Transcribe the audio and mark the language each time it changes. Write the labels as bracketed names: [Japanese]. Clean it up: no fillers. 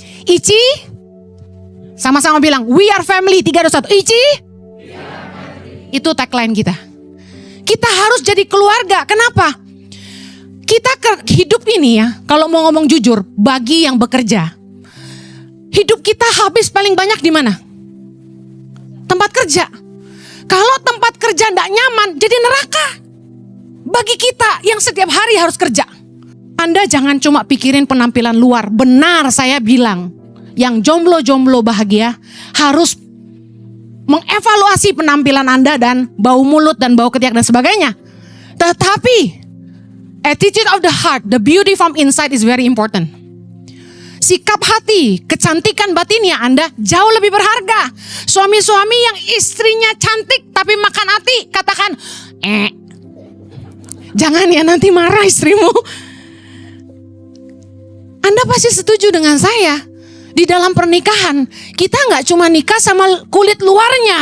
[Indonesian] ICI, sama-sama bilang, [English] we are family. [Indonesian] 3, 2, 1. ICI, itu tagline kita. Kita harus jadi keluarga. Kenapa? Kita hidup ini ya, kalau mau ngomong jujur, bagi yang bekerja, hidup kita habis paling banyak di mana? Tempat kerja. Kalau tempat kerja tidak nyaman, jadi neraka. Bagi kita yang setiap hari harus kerja. Anda jangan cuma pikirin penampilan luar. Benar saya bilang, yang jomblo-jomblo bahagia harus mengevaluasi penampilan Anda dan bau mulut dan bau ketiak dan sebagainya. Tetapi [English] attitude of the heart, the beauty from inside is very important. [Indonesian] Sikap hati, kecantikan batinnya Anda jauh lebih berharga. Suami-suami yang istrinya cantik tapi makan hati, katakan, jangan ya, nanti marah istrimu. Anda pasti setuju dengan saya. Di dalam pernikahan, kita nggak cuma nikah sama kulit luarnya.